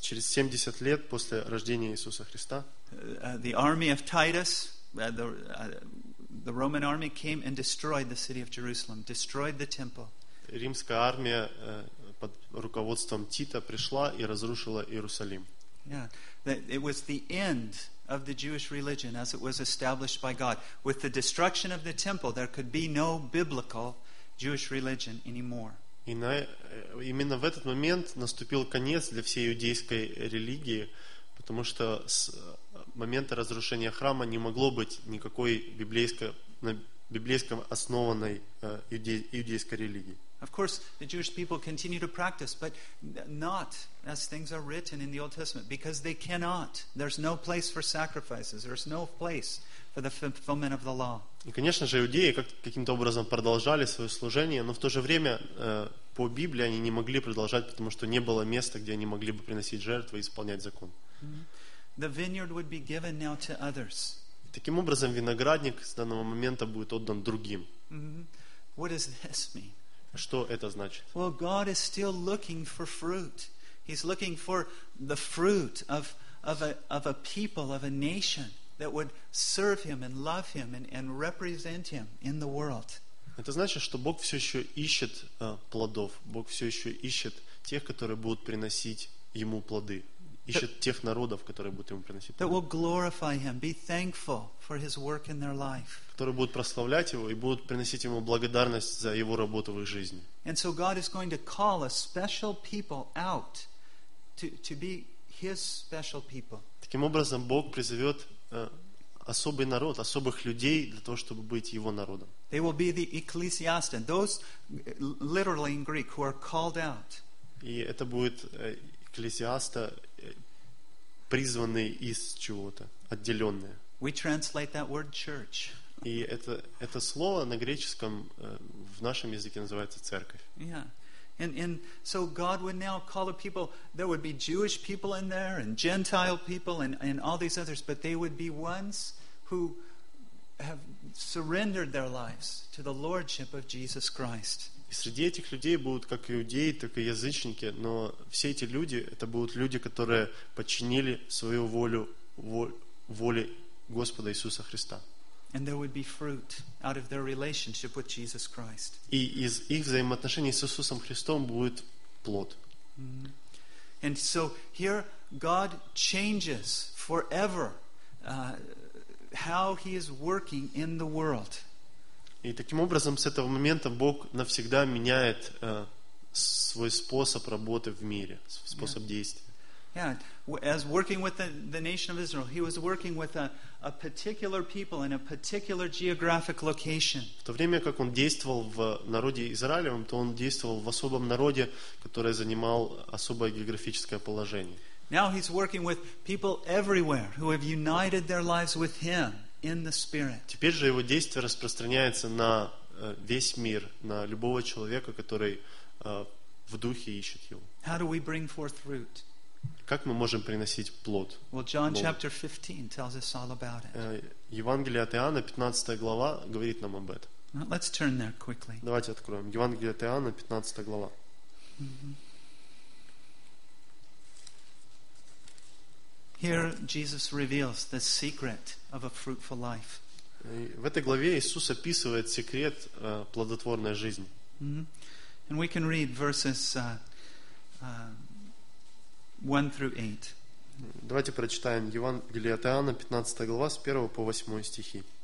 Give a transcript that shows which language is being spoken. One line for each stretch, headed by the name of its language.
Russian: Через 70 лет после рождения Иисуса Христа.
English: The army of Titus, the Roman army came and destroyed the city of Jerusalem, destroyed the temple.
Russian: Римская армия под руководством Тита пришла и разрушила Иерусалим.
English: Yeah, it was the end of the Jewish religion as it was established by God. With the destruction of the temple, there could be no biblical Jewish religion anymore.
Russian: И именно в этот момент наступил конец для всей иудейской религии, потому что с момента разрушения храма не могло быть никакой на библейском основанной иудейской религии.
English: Of course, the Jewish people continue to practice, but not as things are written in the Old Testament, because they cannot. There's no place for sacrifices. There's no place for the fulfillment of the law.
Russian: И, конечно же, иудеи каким-то образом продолжали свое служение, но в то же время по Библии они не могли продолжать, потому что не было места, где они могли бы приносить жертвы и исполнять закон.
English: The vineyard would be given now to others.
Russian: Таким образом, виноградник с данного момента будет отдан другим.
English: Mm-hmm. What does this mean?
Russian: Что это значит?
English: Well, God is still looking for fruit. He's looking for the fruit of a people, of a nation that would serve Him and love Him and represent Him in the world.
Russian: Это значит, что Бог все еще ищет плодов. Бог все еще ищет тех, которые будут приносить Ему плоды. Ищет тех народов, которые будут ему приносить. Которые будут прославлять его и будут приносить ему благодарность за его работу в их жизни.
English: And so God is going to call a special people out to be his special people.
Russian: Таким образом, Бог призовет особый народ, особых людей для того, чтобы быть его народом.
English: They will be the ecclesiastes, those literally in Greek who are called out.
Russian: И это будет экклезиаста, призванные из чего-то, отделенные.
English: We translate that word church.
Russian: И это слово на греческом в нашем языке называется церковь.
English: Yeah. And so God would now call a people, there would be Jewish people in there and Gentile people and all these others, but they would be ones who have surrendered their lives to the lordship of Jesus Christ.
Russian: И среди этих людей будут как иудеи, так и язычники, но все эти люди это будут люди, которые подчинили свою волю воле Господа Иисуса Христа.
English: And there would be fruit out of their relationship with Jesus Christ.
Russian: И из их взаимоотношений с Иисусом Христом будет плод.
English: And so here God changes forever how he is working in the world.
Russian: И таким образом с этого момента Бог навсегда меняет свой способ работы в мире, способ действия.
English: Yeah, as working with the nation of Israel, he was working with a particular people in a particular geographic location.
Russian: В то время как он действовал в народе Израилевом, то он действовал в особом народе, который занимал особое географическое положение.
English: Now he's working with people everywhere who have united their lives with him in the Spirit.
Russian: Теперь же его действие распространяется на весь мир, на любого человека, который в духе ищет его.
English: How do we bring forth fruit?
Russian: Как мы можем приносить плод?
English: Well, John chapter 15 tells us all about it.
Russian: Евангелие от Иоанна, 15 глава, говорит нам об этом.
English: Let's turn there quickly.
Russian: Давайте откроем. Евангелие от Иоанна, 15 глава.
English: Here Jesus reveals the secret of a fruitful life.
Russian: В этой главе Иисус описывает секрет плодотворной жизни.
English: And we can read verses 1 through 8.
Russian: Давайте прочитаем Евангелие от Иоанна, 15 глава, с 1 по 8 стихи.